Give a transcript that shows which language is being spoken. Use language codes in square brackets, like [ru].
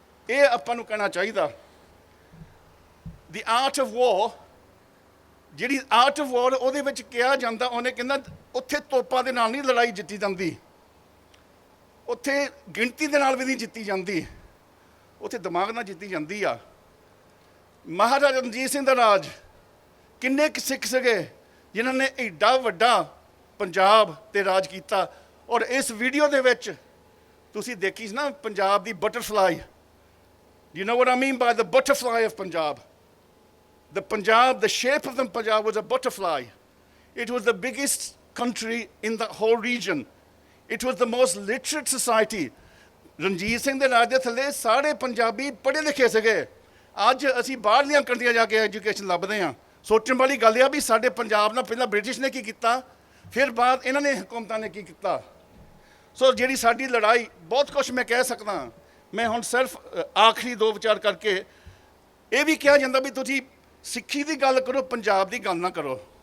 [pa] ਇਹ ਆਪਾਂ ਨੂੰ ਕਹਿਣਾ ਚਾਹੀਦਾ। ਦੀ ਆਰਟ ਆਫ ਵਾਰ, ਜਿਹੜੀ ਆਰਟ ਆਫ ਵਾਰ ਉਹਦੇ ਵਿੱਚ ਕਿਹਾ ਜਾਂਦਾ, ਉਹਨੇ ਕਹਿੰਦਾ ਉੱਥੇ ਤੋਪਾਂ ਦੇ ਨਾਲ ਨਹੀਂ ਲੜਾਈ ਜਿੱਤੀ ਜਾਂਦੀ, ਉੱਥੇ ਗਿਣਤੀ ਦੇ ਨਾਲ ਵੀ ਨਹੀਂ ਜਿੱਤੀ ਜਾਂਦੀ, ਉੱਥੇ ਦਿਮਾਗ ਨਾਲ ਜਿੱਤੀ ਜਾਂਦੀ ਆ। ਮਹਾਰਾਜਾ ਰਣਜੀਤ ਸਿੰਘ ਦਾ ਰਾਜ, ਕਿੰਨੇ ਕੁ ਸਿੱਖ ਸੀਗੇ ਜਿਨ੍ਹਾਂ ਨੇ ਐਡਾ ਵੱਡਾ ਪੰਜਾਬ 'ਤੇ ਰਾਜ ਕੀਤਾ। ਔਰ ਇਸ ਵੀਡੀਓ ਦੇ ਵਿੱਚ ਤੁਸੀਂ ਦੇਖੀ ਸੀ ਨਾ ਪੰਜਾਬ ਦੀ butterfly. [en] You know what I mean by the butterfly of Punjab? The Punjab, the shape of the Punjab was a butterfly. It was the biggest country in the whole region. It was the most literate society. [pa] Ranjit Singh ਦੇ ਰਾਜ ਦੇ ਥੱਲੇ ਸਾਰੇ ਪੰਜਾਬੀ ਪੜ੍ਹੇ ਲਿਖੇ ਸੀਗੇ। ਅੱਜ ਅਸੀਂ ਬਾਹਰਲੀਆਂ ਕੰਟਰੀਆਂ ਜਾ ਕੇ ਐਜੂਕੇਸ਼ਨ ਲੱਭਦੇ ਹਾਂ। ਸੋਚਣ ਵਾਲੀ ਗੱਲ ਆ ਵੀ ਸਾਡੇ ਪੰਜਾਬ ਨਾਲ ਪਹਿਲਾਂ ਬ੍ਰਿਟਿਸ਼ ਨੇ ਕੀ ਕੀਤਾ, ਫਿਰ ਬਾਅਦ ਇਹਨਾਂ ਨੇ ਹਕੂਮਤਾਂ ਨੇ ਕੀ ਕੀਤਾ। ਸੋ ਜਿਹੜੀ ਸਾਡੀ ਲੜਾਈ, ਬਹੁਤ ਕੁਛ ਮੈਂ ਕਹਿ ਸਕਦਾ। ਮੈਂ ਹੁਣ ਸਿਰਫ ਆਖਰੀ ਦੋ ਵਿਚਾਰ ਕਰਕੇ ਇਹ ਵੀ ਕਿਹਾ ਜਾਂਦਾ ਵੀ ਤੁਸੀਂ ਸਿੱਖੀ ਦੀ ਗੱਲ ਕਰੋ, ਪੰਜਾਬ ਦੀ ਗੱਲ ਨਾ ਕਰੋ।